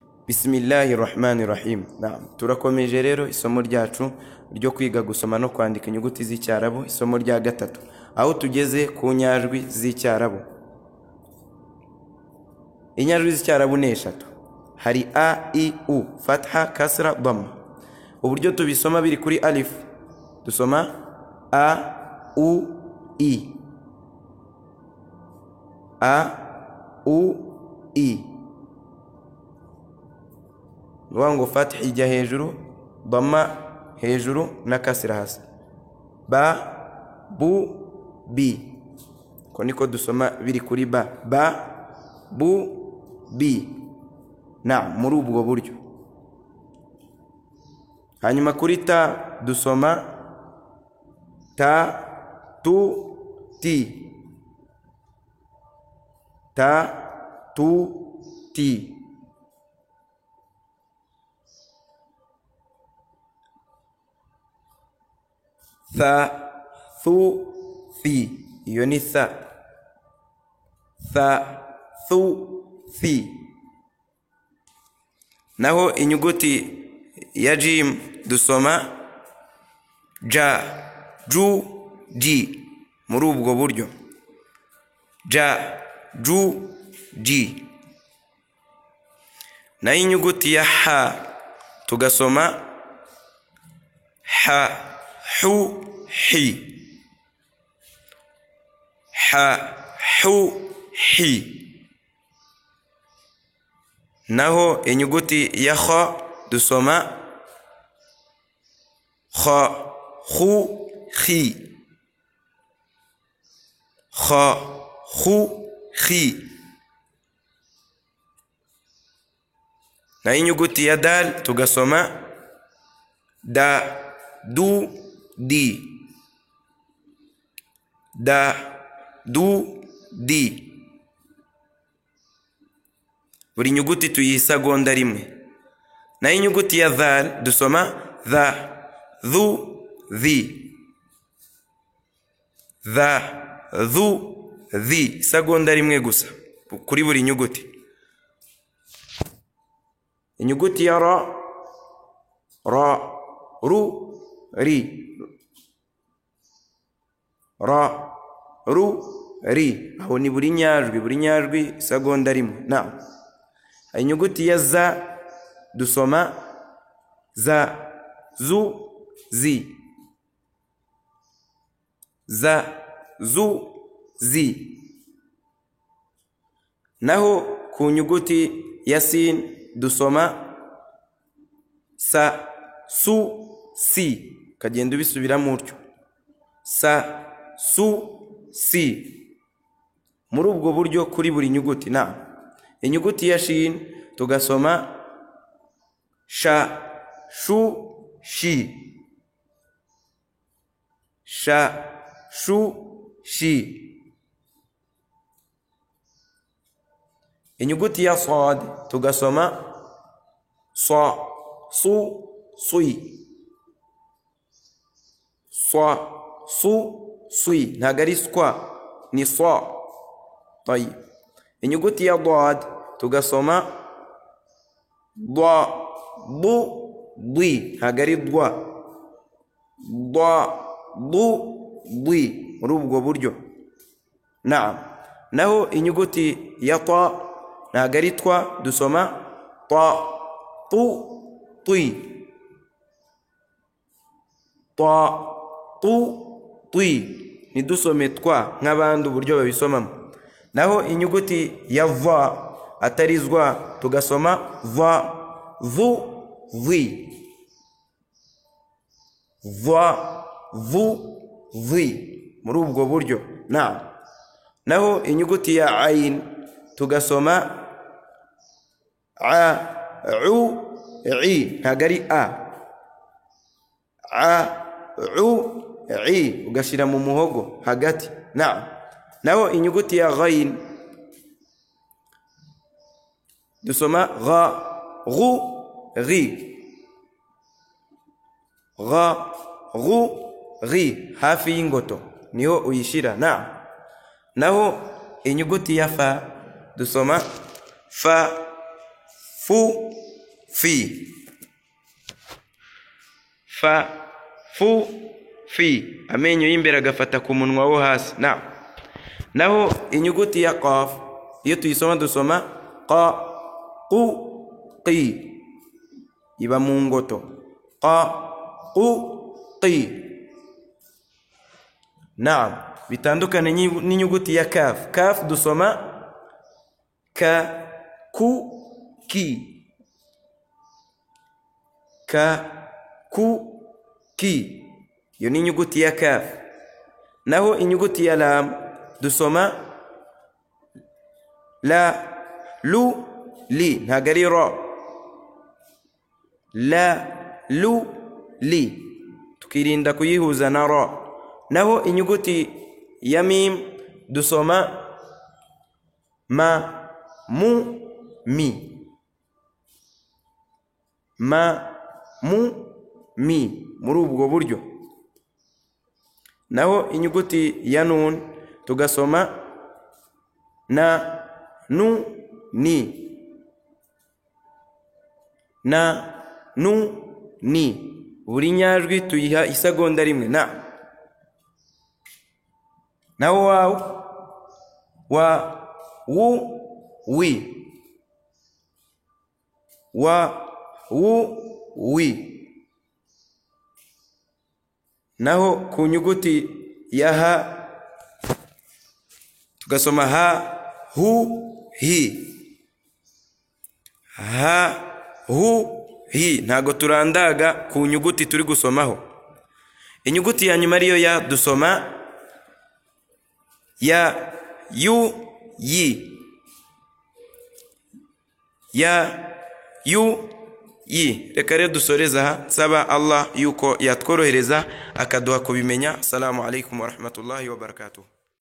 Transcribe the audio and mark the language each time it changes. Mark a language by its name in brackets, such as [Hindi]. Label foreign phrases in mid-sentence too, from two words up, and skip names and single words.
[Arabic] بسم الله الرحمن الرحيم. [Kinyarwanda] Turakomeje rero isomo ryacu ryo kwiga gusoma no kwandika inyuguti z'icyarabu, isomo rya gatatu, aho tugeze ku nyajwi z'icyarabu. Inyajwi z'icyarabu ni eshatu. Hari [Arabic] أَ، إِ، أُ, فتحة، كسرة، ضمة. [Kinyarwanda] Uburyo tubisoma biri kuri alif, dusoma [Arabic] أَ، أُ، إِ. أَ، أُ، إِ. [Kinyarwanda] Nuwango fatha ijya hejuru, dhamma hejuru na kasra hasi. [Arabic] بَ، بُ، بِ. [Kinyarwanda] Ko niko dusoma biri kuri ba. [Arabic] بَ، بُ، بِ. [Kinyarwanda] Muri ubwo buryo. Hanyuma kuri ta dusoma [Arabic] تَ، تُ، تِ. تَ، تُ، تِ. ثَ، ثُ، ثِ. [Kinyarwanda] Iyo ni tha. [Arabic] ثَ، ثُ، ثِ. [Kinyarwanda] Naho inyuguti ya jim dusoma [Arabic] جَ، جُ، جِ. [Kinyarwanda] Muri ubwo buryo. [Arabic] جَ، جُ، جِ. [Kinyarwanda] Naho inyuguti ya ha tugasoma [Arabic] حَ، حُ، حِ. حَ، حُ، حِ. [Kinyarwanda] Naho inyuguti ya kha dusoma [Arabic] خَ، خُ، خِ. خَ، خُ، خِ. [Kinyarwanda] Na inyuguti ya dal tugasoma [Arabic] دَ، دُ، دِ. دَ، دُ، دِ. [Kinyarwanda] Buri nyuguti tuyisagonda rimwe. Na inyuguti ya dhal dusoma [Arabic] ذَ، ذُ، ذِ. ذَ، ذُ، ذِ. [Kinyarwanda] Sagonda rimwe gusa kuri buri nyuguti. Inyuguti ya [Arabic] رَ، رَ، رُ، رِ. رَ، رُ, رِ. [Kinyarwanda] Aho ni buri nyajwi sagonda rimwe. Inyuguti ya za dusoma [Arabic] زَ، زُ، زِ. زَ، زُ، زِ. [Kinyarwanda] Naho ku nyuguti ya sin dusoma [Arabic] سَ، سُ، سِ. [Kinyarwanda] Kagenda ubisubiramo utyo. [Arabic] سَ، سُ، سِ. [Kinyarwanda] Muri ubwo buryo kuri buri nyuguti. Inyuguti ya shin tugasoma [Arabic] شَ، شُ، شِ. شَ، شُ، شِ. [Kinyarwanda] Inyuguti ya sad tugasoma [Arabic] صَ، صُ, صِ. صَ، صُ، صِ. [Kinyarwanda] Ntabwo ari skwa, ni sa. Inyuguti ya dad tugasoma [Arabic] ضَ، ضُ، ضِ. [Kinyarwanda] Ntabwo ari dwa. [Arabic] ضَ، ضُ، ضِ. [Kinyarwanda] Muri ubwo buryo. Naho inyuguti ya ta ntabwo ari twa dusoma [Arabic] طَ، طُ، طِ. طَ، طُ، طِ. [Kinyarwanda] Ntidusome twa nk'abandi uburyo babisomamo. Naho inyuguti ya va atari zwa tugasoma [Arabic] ظَ، ظُ، ظِ. ظَ، ظُ، ظِ. [Kinyarwanda] Muri ubwo buryo. Naho inyuguti ya ain tugasoma [Arabic] عَ، عُ، عِ. [Kinyarwanda] Ntabwo ari a. [Arabic] عَ، عُ، عِ. [Kinyarwanda] Ugashyira mu muhogo hagati. Naho inyuguti ya ghain dusoma [Arabic] غَ، غُ، غِ. غَ، غُ, غِ. [Kinyarwanda] Hafi y'ingoto niho uyishira. Naho inyuguti ya fa dusoma [Arabic] فَ، فُ، فِ. فَ، فُ، فِ. [Kinyarwanda] Amenyo y'imbere agafata ku munwa wo hasi. Naho inyuguti ya qaf iyo tuyisoma dusoma [Arabic] قَ، قُ، قِ. [Kinyarwanda] Iba mu ngoto. [Arabic] قَ، قُ، قِ. [Kinyarwanda] Bitandukane n'inyuguti ya kaf. Kaf dusoma [Arabic] كَ، كُ، كِ. كَ، كُ، كِ. [Kinyarwanda] Iyo ni inyuguti ya kaf. Naho inyuguti ya lam dusoma [Arabic] لَ، لُ، لِ. [Kinyarwanda] Ntago ari ra. [Arabic] لَ، لُ، لِ. [Kinyarwanda] Tukirinda kuyihuza na ra. Naho inyuguti ya mim dusoma [Arabic] مَ، مُ، مِ. مَ، مُ، مِ. [Kinyarwanda] Muri ubwo buryo. Naho inyuguti ya nun tugasoma [Arabic] نَ، نُ، نِ. نَ، نُ، نِ. [Kinyarwanda] Buri nyajwi tuyiha isegonda rimwe. Naho waw, [Arabic] وَ، وُ، وِ. وَ، وُ، وِ. [Kinyarwanda] Naho ku nyuguti ya ha tugasoma [Arabic] هَ، هُ، هِ. هَ، هُ، هِ. [Kinyarwanda] Ntago turandaga ku nyuguti turi gusomaho. Inyuguti ya nyuma ariyo ya dusoma [Arabic] يَ، يُ، يِ. يَ، يُ، يِ. [Kinyarwanda] Reka rero dusoreza aha, nsaba Allah yuko yatworohereza akaduha kubimenya. [Arabic] السلام عليكم ورحمة الله وبركاته.